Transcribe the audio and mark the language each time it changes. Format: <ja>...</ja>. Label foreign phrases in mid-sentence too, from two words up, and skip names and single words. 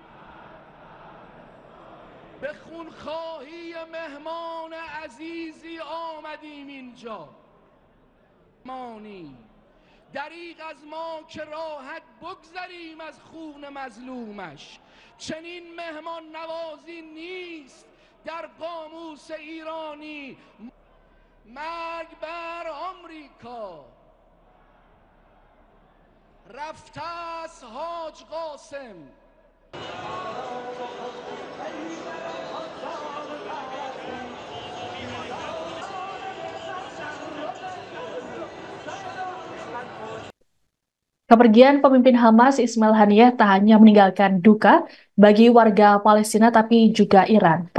<fa>به خونخواهی مهمان عزیزی آمدیم اینجا مانی دریغ از ما که راحت بگذریم از خون مظلومش چنین مهمان نوازی نیست در قاموس ایرانی مرگ بر آمریکا رفته است حاج قاسم</fa> <id>Kepergian pemimpin Hamas Ismail Haniyeh tak hanya meninggalkan duka bagi warga Palestina tapi juga Iran.</id>